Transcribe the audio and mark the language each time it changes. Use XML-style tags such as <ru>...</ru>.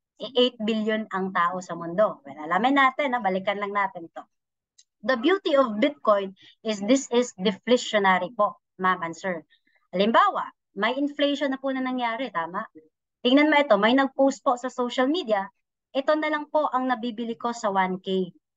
<tl>8 billion ang tao sa mundo. Well, alamin natin, balikan lang natin to.</tl> <en>The beauty of Bitcoin is this is deflationary po, ma'am and sir.</en> <tl>Halimbawa, may inflation na po na nangyari, tama? Tingnan mo ito, may nag-post po sa social media, ito na lang po ang nabibili ko sa 1K.</tl>